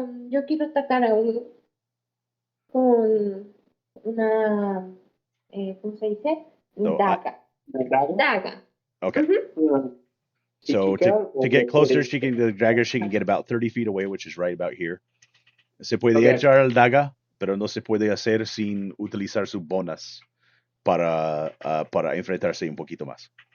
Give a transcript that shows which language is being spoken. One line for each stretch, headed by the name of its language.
Spanish: Yo quiero atacar a uno con una, ¿cómo se dice?
English: So,
Spanish: Daga. Daga. Okay. Ujú.
English: So to get closer, the dagger she can get about 30 feet away, which is right about here.
Spanish: Se puede Okay. echar el daga, pero no se puede hacer sin utilizar sus bonas para enfrentarse un poquito más.